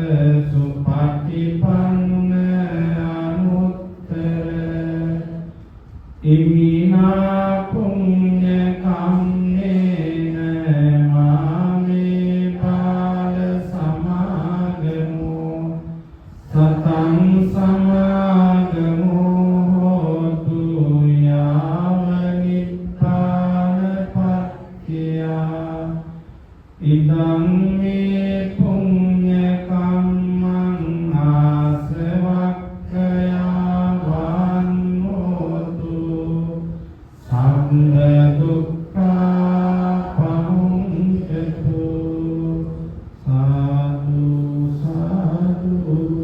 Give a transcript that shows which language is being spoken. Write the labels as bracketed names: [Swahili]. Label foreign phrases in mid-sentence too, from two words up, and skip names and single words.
[Pali] සුපටිපන්න අනුත්තර ඉමිනා පුඤ්ඤ කම්මේන මාමේ පාල සමාගමෝ සතං සමාගමෝ හෝතු යාව නිපානපත්තියා ඉදං මේ පුඤ්ඤ කම්මං ආසවක්ඛයා වන්නෝතු සම්ම දුක්ඛා පමුඤ්චතු සාදු සාදු